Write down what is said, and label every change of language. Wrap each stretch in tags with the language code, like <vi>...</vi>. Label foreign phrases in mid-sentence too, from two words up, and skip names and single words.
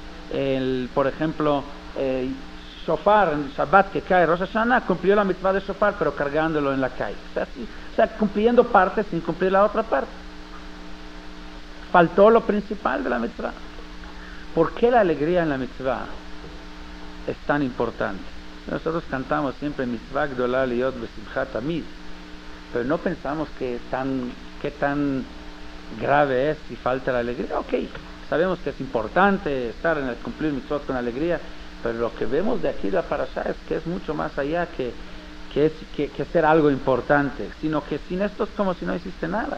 <es>Por ejemplo, shofar en Shabbat que cae Rosh Hashanah, cumplió la mitzvah de shofar, pero cargándolo en la calle. O sea, cumpliendo parte sin cumplir la otra parte. Faltó lo principal de la mitzvah. ¿Por qué la alegría en la mitzvah es tan importante? Nosotros cantamos siempre</es> <he>מצוה גדולה להיות בשמחה תמיד,</he> <es>pero no pensamos qué tan grave es si falta la alegría. Ok, sabemos que es importante estar en el cumplir mitzvot con alegría, pero lo que vemos de aquí de la parashá es que es mucho más allá que ser algo importante, sino que sin esto es como si no existe nada.</es>